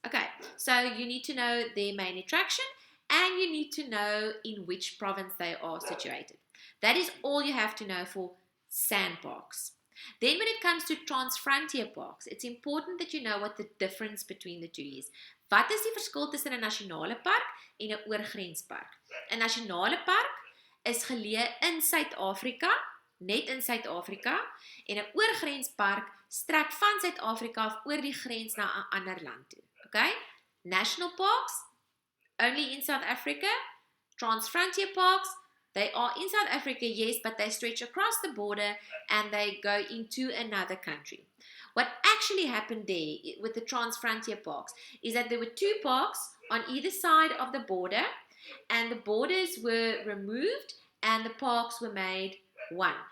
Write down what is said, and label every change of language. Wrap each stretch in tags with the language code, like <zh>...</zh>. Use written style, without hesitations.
<en>Okay, so you need to know their main attraction and you need to know in which province they are situated. That is all you have to know for SANParks. Then when it comes to transfrontier parks, it's important that you know what the difference between the two is.</en> <af>Wat is die verskil tussen 'n nasionale park en 'n oorgrenspark? 'n Nasionale park is geleë in Suid-Afrika, net in Suid-Afrika, en 'n oorgrenspark strek van Suid-Afrika af oor die grens na 'n ander land toe.</af> <en>Okay? National parks only in South Africa. Transfrontier parks, they are in South Africa, yes, but they stretch across the border and they go into another country. What actually happened there with the transfrontier parks is that there were two parks on either side of the border, and the borders were removed and the parks were made one.</en>